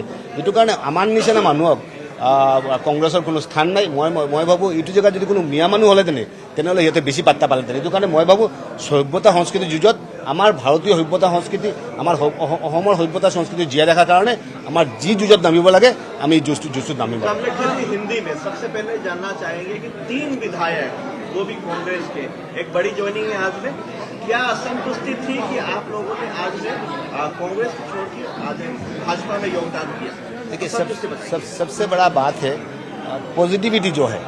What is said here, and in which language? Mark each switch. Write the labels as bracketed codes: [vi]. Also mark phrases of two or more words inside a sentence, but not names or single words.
[as] সেইটো কাৰণে আমাৰ নিচিনা মানুহক কংগ্ৰেছৰ কোনো স্থান নাই। মই ভাবোঁ এইটো জেগাত যদি কোনো মিয়া মানুহ হ'লেতেনে তেনেহ'লে সিহঁতে বেছি পাত্তা পালেতেন। সেইটো কাৰণে মই ভাবোঁ সভ্যতা সংস্কৃতিৰ যুঁজত আমাৰ ভাৰতীয় সভ্যতা সংস্কৃতি, আমাৰ অসমৰ সভ্যতা সংস্কৃতি জীয়াই ৰখাৰ কাৰণে আমাৰ যি যুঁজত নামিব লাগে আমি যুঁজত নামিব। [hi] हिंदी में सबसे पहले जानना चाहेंगे कि 3 विधायक, वो भी कांग्रेस के, एक बड़ी ज्वाइनिंग है आज में, क्या असंतुष्टि थी कि आप लोगों ने आज में कांग्रेस को छोड़ के आज भाजपा में योगदान किया? देखिए सबसे बड़ा बात है पॉजिटिविटी जो है।